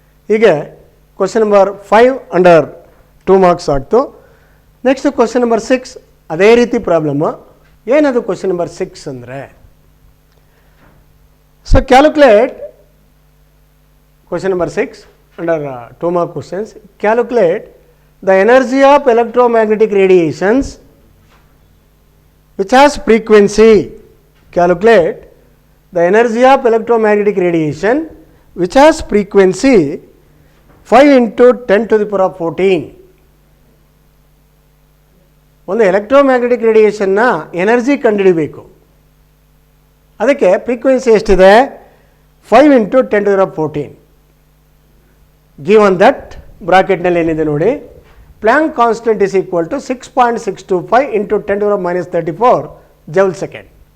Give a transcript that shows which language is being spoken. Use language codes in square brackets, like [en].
[kn] ಹೀಗೆ question number 5 under 2 marks ಆಗ್ತು. Next question number 6 ಅದೇ ರೀತಿ ಪ್ರಾಬ್ಲಮ್ಮು. ಏನದು ಕ್ವಶನ್ ನಂಬರ್ 6 ಅಂದರೆ, [en] So calculate question number 6 under 2 mark questions. Calculate the energy of electromagnetic radiations which has frequency. Calculate the energy of electromagnetic radiation which has frequency 5 × 10⁻14. [kn] ಒಂದು electromagnetic ರೇಡಿಯೇಷನ್ನ energy ಕಂಡುಹಿಡಿಬೇಕು. ಅದಕ್ಕೆ frequency ಎಷ್ಟಿದೆ, 5 × 10⁻14. [en] given that [kn] ಬ್ರಾಕೆಟ್ನಲ್ಲಿ ಏನಿದೆ ನೋಡಿ, [en] Planck constant is equal to 6.625 × 10⁻34 joule second.